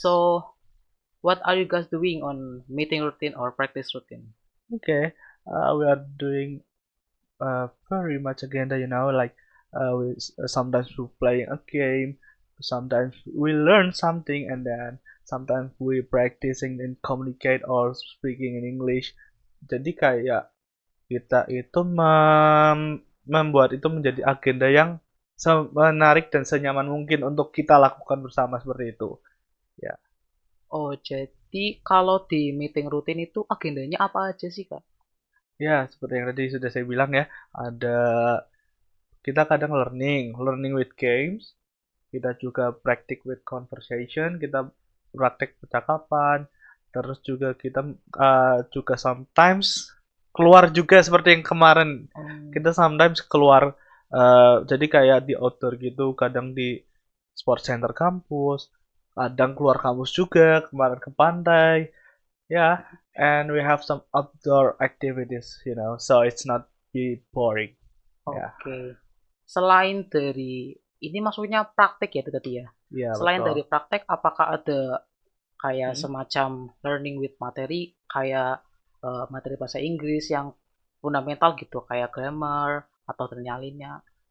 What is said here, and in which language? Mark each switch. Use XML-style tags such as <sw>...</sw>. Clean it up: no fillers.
<en>So, what are you guys doing on meeting routine or practice routine? Okay, we are doing very much agenda, like sometimes we playing a game, sometimes we learn something, and then sometimes we practicing and communicate or speaking in English.</en> <id>Jadi kayak kita itu membuat itu menjadi agenda yang menarik dan senyaman mungkin untuk kita lakukan bersama seperti itu. Ya. Oh, jadi kalau di meeting rutin itu agendanya apa aja sih, Kak? Ya, seperti yang tadi sudah saya bilang ya, ada kita kadang</id> <en>learning with games,</en> <id>kita juga</id> <en>practice with conversation,</en> <id>kita praktek percakapan, terus juga kita juga sometimes keluar juga seperti yang kemarin. Kita sometimes keluar, jadi kayak di outdoor gitu, kadang di sport center kampus, kadang keluar kampus juga, kemarin ke pantai.</id> <en>Yeah, and we have some outdoor activities, so it's not be boring.</en> <id>Oke. Selain dari ini maksudnya praktek ya itu tadi ya.</id> <en>Yeah,</en> <id>Selain betul. dari praktek, apakah ada kayak semacam</id> <en>learning with</en> <id>materi, kayak materi bahasa Inggris yang fundamental gitu, kayak grammar atau ternyalinya?</id>